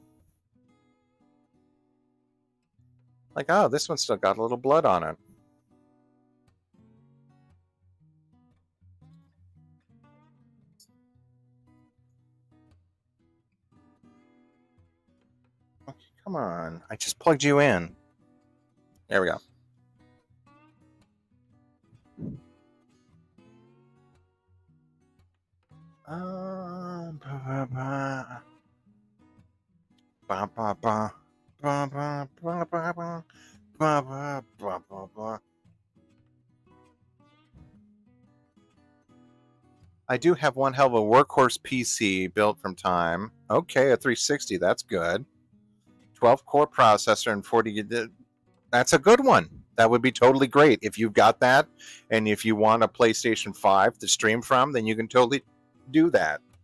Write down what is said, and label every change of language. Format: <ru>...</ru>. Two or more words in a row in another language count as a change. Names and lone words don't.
<en>Like, oh, this one's still got a little blood on it. Okay, come on. I just plugged you in. There we go. Ba, ba, ba, ba, ba, ba, ba, ba, ba, ba, ba, ba, ba, ba. I do have one hell of a workhorse PC built from time. Okay, a 360, that's good. 12 core processor and 40. That's a good one. That would be totally great. If you've got that and if you want a PlayStation 5 to stream from, then you can totally do that.</en>